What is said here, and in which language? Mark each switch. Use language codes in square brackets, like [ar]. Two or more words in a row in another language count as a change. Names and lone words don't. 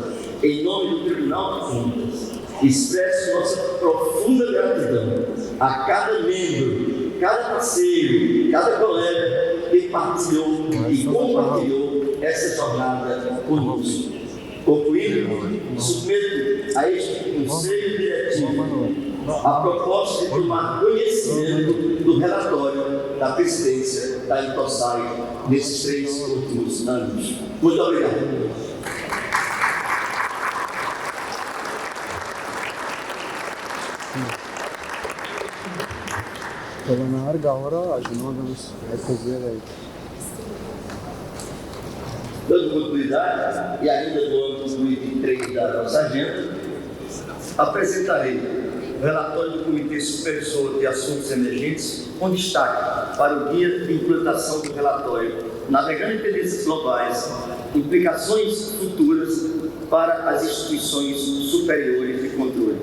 [pt] Em nome do Tribunal de Contas, expresso nossa profunda gratidão a cada membro, cada parceiro, cada colega que partilhou e compartilhou essa jornada conosco. Concluindo, submeto a este Conselho Diretivo a proposta de tomar conhecimento do relatório da presidência da Intosai nesses 3 últimos anos. Muito obrigado. [ar] طب انا هرجع ورا عشان هو ده بس حته زياده aí. [pt] Dando continuidade, e ainda no âmbito do item 3 da nossa agenda, apresentarei o relatório do Comitê Supervisor de Assuntos Emergentes, com destaque para o guia de implantação do relatório, navegando em tendências globais, implicações futuras para as instituições superiores de controle.